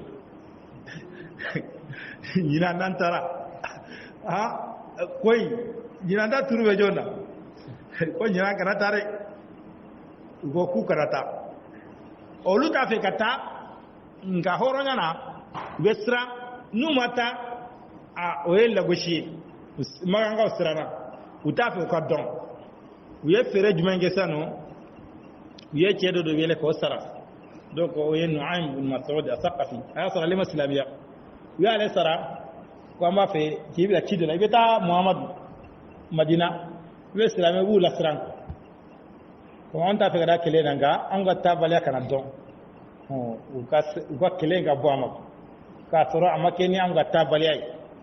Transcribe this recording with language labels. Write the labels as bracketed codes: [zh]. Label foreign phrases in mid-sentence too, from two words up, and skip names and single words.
[bm] ɲinan n'an taara koyi ɲinan ta turu bɛ jɔn na ko ɲinan kana taa dɛ u ko k'u kana taa olu t'a fɛ ka taa nka hɔrɔnya na u bɛ siran n'u ma taa o ye lagosi ye magankaw siranna u t'a fɛ u ka dɔn u ye feere jumɛn kɛ sisan nɔ u ye cɛ dɔ wele k'o sara donc o ye Nu'aym bin Mas'ud as-Saqafi a y'a sɔrɔ ale ma silamɛya u y'ale sara ko an b'a fɛ k'i bɛ ci dɔ la i bɛ taa Muhamadu Madina i bɛ silamɛ b'u la siran ko an t'a fɛ ka da kɛlɛ na nka an ka taabaliya kana dɔn u ka kɛlɛ ka bɔ a ma k'a sɔrɔ a ma kɛ ni an ka taabaliya ye